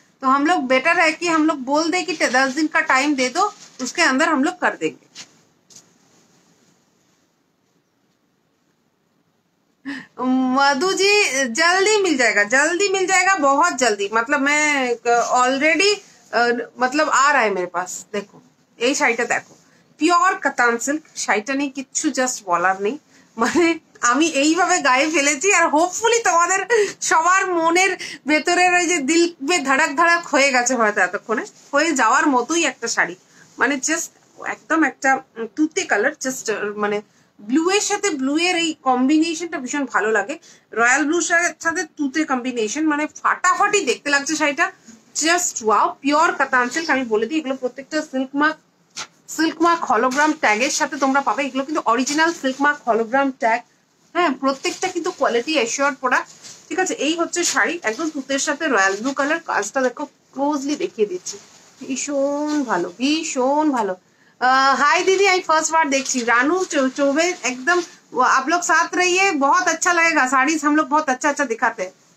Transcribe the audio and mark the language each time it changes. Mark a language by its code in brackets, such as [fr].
[hi] तो हम लोग बेटर है कि हम लोग बोल दें कि 10 दिन का टाइम दे दो, उसके अंदर हम लोग कर देंगे। मधु जी जल्दी मिल जाएगा, जल्दी मिल जाएगा, बहुत जल्दी। मतलब मैं ऑलरेडी मतलब आ रहा है मेरे पास। [bn] देखो এই শাড়িটা দেখো, পিওর কাতান সিল্ক, শাড়িটা নিয়ে কিচ্ছু জাস্ট বলার নেই, মানে আমি এইভাবে গায়ে ফেলেছি, আর হোপফুলি তোমাদের সবার মনের ভেতরের ওই যে দিল বে ধড়াক ধড়াক হয়ে গেছে হয়তো এতক্ষণে, হয়ে যাওয়ার মতোই একটা শাড়ি। মানে জাস্ট একদম একটা তুতে কালার, জাস্ট মানে ব্লু এর সাথে ব্লু এর এই কম্বিনেশনটা ভীষণ ভালো লাগে। রয়্যাল ব্লু সাথে তুতে কম্বিনেশন, মানে ফাটাফাটি দেখতে লাগছে শাড়িটা, জাস্ট ওয়াও। পিওর কাতান সিল্ক, আমি বলে দিই এগুলো প্রত্যেকটা সিল্ক মার্ক হলোগ্রাম ট্যাগের সাথে তোমরা পাবে। এগুলো কিন্তু original silk mark hologram tag, হ্যাঁ, প্রত্যেকটা কিন্তু কোয়ালিটি অ্যাসিওর্ড প্রোডাক্ট। ঠিক আছে, এই হচ্ছে শাড়ি, একদম তুতের সাথে রয়্যাল ব্লু কালার। কাজটা দেখো, ক্লোজলি দেখিয়ে দিচ্ছি, ভীষণ ভালো, ভীষণ ভালো। [hi] हाय दीदी, आई फर्स्ट बार देखी रानू चौबे, एकदम आप लोग साथ रहिए, बहुत अच्छा लगेगा। साड़ी हम लोग बहुत अच्छा अच्छा दिखाते हैं।